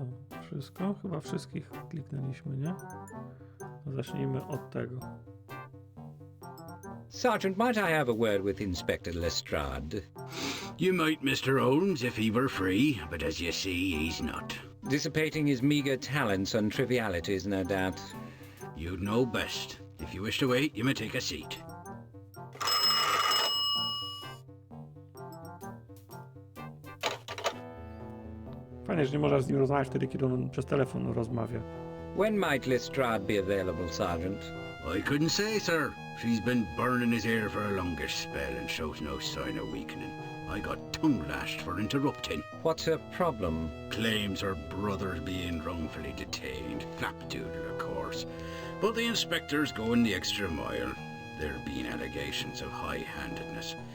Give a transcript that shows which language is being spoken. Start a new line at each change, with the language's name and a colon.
Polish: To wszystko? Chyba wszystkich kliknęliśmy, nie? To zacznijmy od tego.
English: Sergeant, might I have a word with Inspector Lestrade? You might, Mr. Holmes, if he were free, but as you see, he's not. Dissipating his meagre talents on trivialities, no doubt. You'd know best. If you wish to wait, you may take a seat.
Polish: Fajnie, że nie można z nim rozmawiać wtedy, kiedy on przez telefon rozmawia.
English: When might Lestrade be available, Sergeant? I couldn't say, sir. She's been burning his ear for a longish spell and shows no sign of weakening. I got tongue-lashed for interrupting. What's her problem? Claims her brother's being wrongfully detained. Flapdoodle, of course. But the inspector's going the extra mile. There being allegations of high-handedness.